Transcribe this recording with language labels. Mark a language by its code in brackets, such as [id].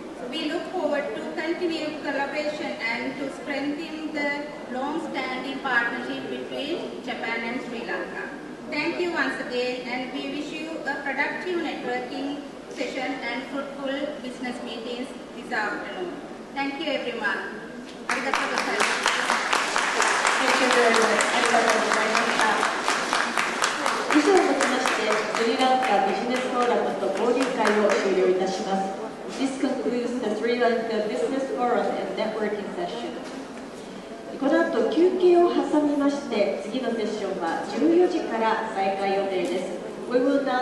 [en] We look forward to continued collaboration and to strengthen the long-standing partnership between Japan and Sri Lanka. Thank you once again, and we wish you a productive networking session and fruitful business meetings this afternoon. Thank you everyone. Arigatou gozaimasu. Thank you very much. [ja] ありがとうございました。以上をもちまして、スリランカビジネスフォーラムと交流会を終了いたします。 [en] This concludes the Sri Lanka Business Forum and Networking Session. [ja] この後休憩を挟みまして、次のセッションは14時から再開予定です。 [en] We will now